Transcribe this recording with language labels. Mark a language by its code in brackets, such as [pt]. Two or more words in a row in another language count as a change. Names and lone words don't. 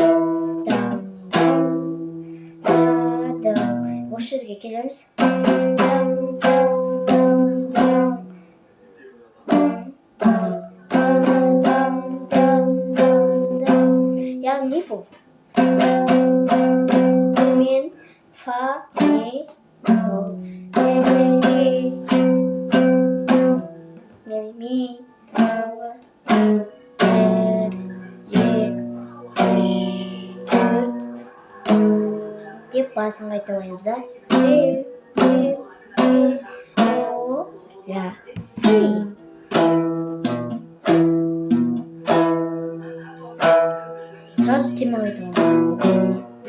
[kk] Осы жерге келеміз. Яғни бұл. Мен, фа, ми, до, ми, деп басын қайталаймыз да. Ре, до, ля, си. Сразу тема қайталаймыз.